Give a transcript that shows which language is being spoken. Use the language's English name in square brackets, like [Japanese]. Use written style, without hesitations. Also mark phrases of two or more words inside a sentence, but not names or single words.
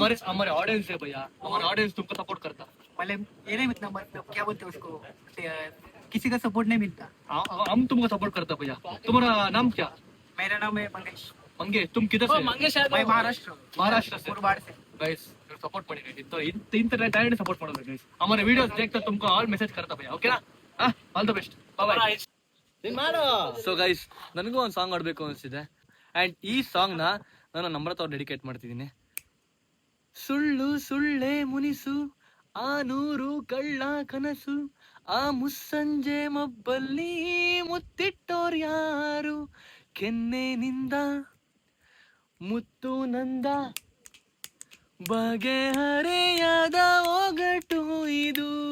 [Hindi] हमारे ऑडियंस है भैया, हमारा ऑडियंस तुमको सपोर्ट करता. मतलब ये नहीं मतलब क्या बोलते हैं उसको, किसी का सपोर्ट नहीं मिलता. हम तुमको सपोर्ट करता भैया. तुम्हारा नाम क्या? मेरा नाम है मंगेश. मंगे, तुम किधर से? मैं महाराष्ट्र से. मुरबाड से. [English] guys support [Kannada] ಮಾಡಿ तो ಇಂತ ಟ್ಯಾಲೆಂಟ್ ಸಪೋರ್ಟ್ ಮಾಡೋದು गाइस. [Hindi] हमारे वीडियोस देखता तुमको ऑल मैसेज करता भैया, ओके ना? [English] all the best, bye bye. so guys, [Kannada] ನನಗೂ ಒಂದು ಸಾಂಗ್ ಆಡಬೇಕು ಅನಿಸ್ತಿದೆ. ಆ್ಯಂಡ್ ಈ ಸಾಂಗ್ನ ನಾನು ನಮ್ರತ ಅವ್ರು ಡೆಡಿಕೇಟ್ ಮಾಡ್ತಿದ್ದೀನಿ. ಸುಳ್ಳು ಸುಳ್ಳೆ ಮುನಿಸು, ಆ ನೂರು ಕಳ್ಳ ಕನಸು, ಆ ಮುಸ್ಸಂಜೆ ಮಬ್ಬಲ್ಲಿ ಮುತ್ತಿಟ್ಟೋರ್ ಯಾರು, ಕೆನ್ನೆನಿಂದ ಮುತ್ತು ನಂದ ಬಗೆಹರೆಯಾದ ಒಗಟು ಇದು.